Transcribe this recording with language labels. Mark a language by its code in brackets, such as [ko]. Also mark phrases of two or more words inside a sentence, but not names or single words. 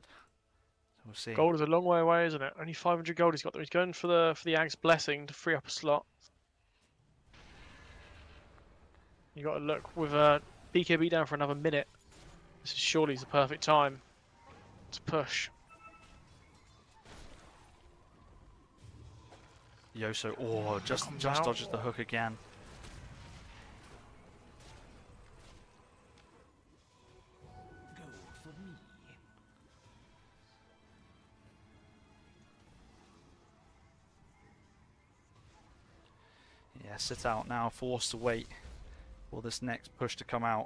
[en] So we'll see. Gold is a long way away, isn't it? Only 500 gold he's got there. He's going for the Ag's Blessing to free up a slot. You got to look with BKB down for another minute. This is surely the perfect time to push. Y.O.S.O, oh, just Comes out. dodges the hook again. Yeah, Sitout now forced to wait for this next push to come out.